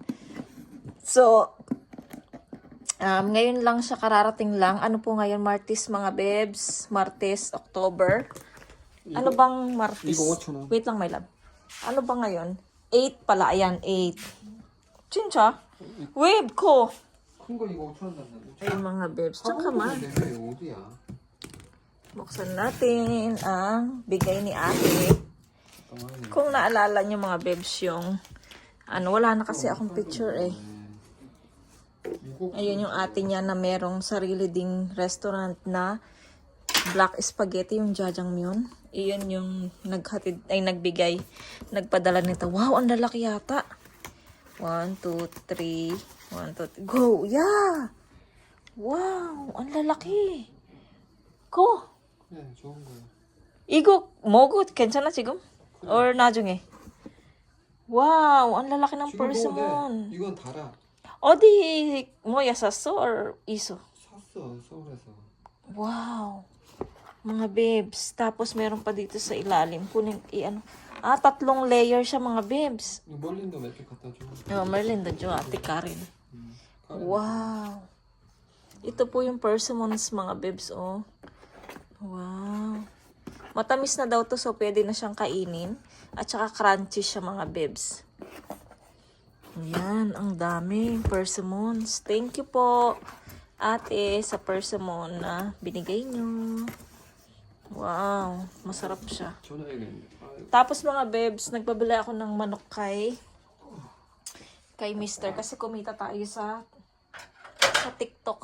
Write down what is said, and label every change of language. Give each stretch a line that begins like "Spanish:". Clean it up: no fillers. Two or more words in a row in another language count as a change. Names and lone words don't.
Filipino: So, ngayon lang siya, kararating lang. Ano po ngayon, Martes, mga bebs? Martes, October. Ano bang Martes? Wait lang,
English: my love.
Filipino: Ano ba ngayon? 8 pala. Ayan, 8. Chincha? Wave ko.
Korean: 큰 거 이거 5,000원 단다.
Filipino: Ay, mga bebs. Diyan ka man.
Korean: 내가 어디야?
Filipino: Buksan natin ang bigay ni ate. Kung naalala niyo mga bebs yung, wala na kasi akong picture eh. Ayun yung ate niya na merong sarili ding restaurant na
English: black spaghetti,
Filipino: yung jajangmyeon. Iyon yung nagbigay, nagpadala nito. Wow, ang lalaki yata. 1, 2, 3. 1, 2, 3.
English: Go! Yeah!
Filipino: Wow, ang lalaki. Go!
Korean: 네, 좋은 거야. 이거 먹어도 괜찮아 지금? Or 나중에?
Filipino: Wow, ang lalaki ng
Korean: 지금 먹어도
Filipino: persimmon.
Korean: 돼. 이건 달아. 어디 뭐야 샀어? Or iso? 샀어, 서울에서.
Filipino: Wow. Mga bebs. Tapos meron pa dito sa ilalim. Kunin, 3 layer siya mga bebs.
Korean: 이거 멀린도 몇 개 갖다 줘.
Filipino: Merlin, doon ate Karen. Wow. Ito po yung persimmons mga bebs, oh. Wow. Matamis na daw to, so pwede na siyang kainin. At saka crunchy siya mga bebs. Ayan, ang daming persimmons.
English: Thank you
Filipino: po, ate, sa persimmon na binigay nyo. Wow, masarap siya.
Korean: 전화해야겠네.
Filipino: Tapos mga bebs, nagpabili ako ng manok kay Mister kasi kumita tayo sa TikTok.